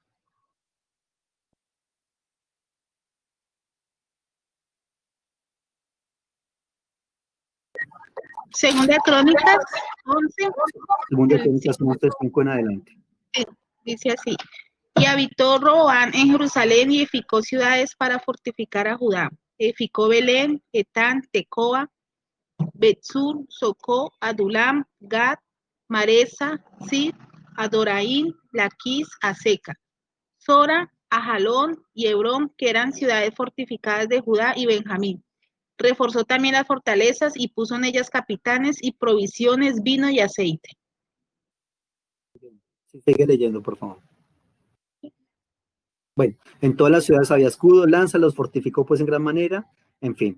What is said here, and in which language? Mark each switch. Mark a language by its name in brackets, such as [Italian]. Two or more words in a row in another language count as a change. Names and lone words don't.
[Spanish] Segunda Crónicas 11. Segunda Crónicas 11, 5 en adelante. Dice así. Y habitó Roboam en Jerusalén y edificó ciudades para fortificar a Judá. Edificó Belén, Etán, Tecoa, Betzur, Socó, Adulam, Gad, Maresa, Sid, Adoraín, Laquis, Aseca, Sora, Ajalón y Hebrón, que eran ciudades fortificadas de Judá y Benjamín. Reforzó también las fortalezas y puso en ellas capitanes y provisiones, vino y aceite. Sigue leyendo, por favor. Bueno, en todas las ciudades había escudos, lanzas, los fortificó pues en gran manera, en fin.